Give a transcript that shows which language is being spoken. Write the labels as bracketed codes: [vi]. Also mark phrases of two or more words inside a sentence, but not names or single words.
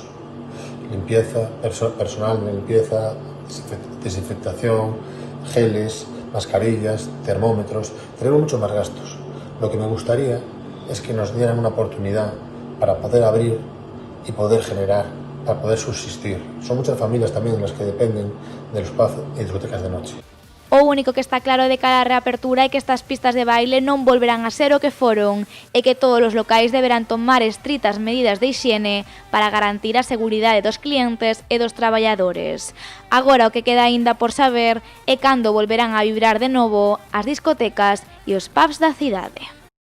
[es] Limpieza, personal de limpieza, desinfectación, geles, mascarillas, termómetros, tenemos muchos más gastos. Lo que me gustaría es que nos dieran una oportunidad para poder abrir y poder generar, para poder subsistir. Son muchas familias también las que dependen de los pubs y discotecas de noche. [gl] O único que está claro de cara á reapertura é que estas pistas de baile non volverán a ser o que foron e que todos os locais deberán tomar estritas medidas de hixiene para garantir a seguridade dos clientes e dos traballadores. Agora o que queda aínda por saber é cando volverán a vibrar de novo as discotecas e os pubs da cidade.